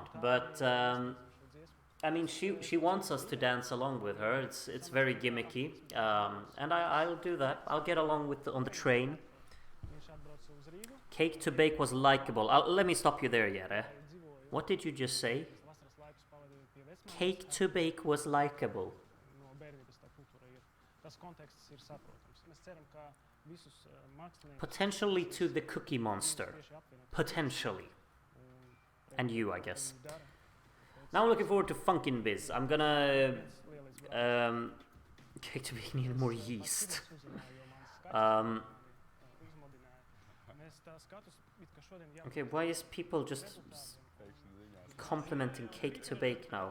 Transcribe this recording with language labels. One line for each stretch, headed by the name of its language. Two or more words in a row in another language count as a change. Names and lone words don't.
English: But, I mean, she wants us to dance along with her. It's very gimmicky. And I'll do that. I'll get along with on the train. Cake to bake was likable. Let me stop you there, Jere. What did you just say? Cake to Bake was likable.
Latvian: No bērnības tā kultūra ir. Tas konteksts ir saprotams. Mēs ceram, ka visus māksliniekus...
English: Potentially to the Cookie Monster. Potentially. And you, I guess. Now I'm looking forward to Funkin' Biz. I'm gonna... Cake to Bake needed more yeast. Okay, why is people just complimenting Cake to Bake now?